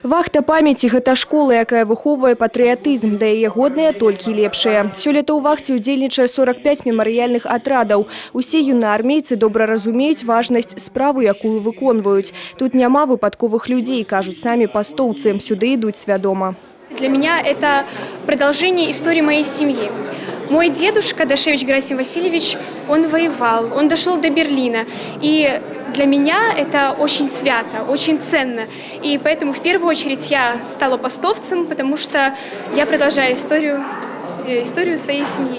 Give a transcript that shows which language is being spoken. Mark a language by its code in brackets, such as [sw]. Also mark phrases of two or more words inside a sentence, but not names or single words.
[be] Вахта памяти – гэта школа, якая выхоўвае патрыятызм, да яе годныя толькі лепшыя. Сёлета ў вахце удзельнічае 45 мемарыяльных атрадаў. Усе юнаармейцы добра разумеюць важнасць справы, якую выконваюць. Тут няма выпадковых людзей, кажуць самі пастоўцы. Сюды ідуць свядома. [ru] Для меня это продолжение истории моей семьи. Мой дедушка Дашевич Герасим Васильевич, он воевал, он дошел до Берлина. И для меня это очень свято, очень ценно. И поэтому в первую очередь я стала пастовцем, потому что я продолжаю историю своей семьи.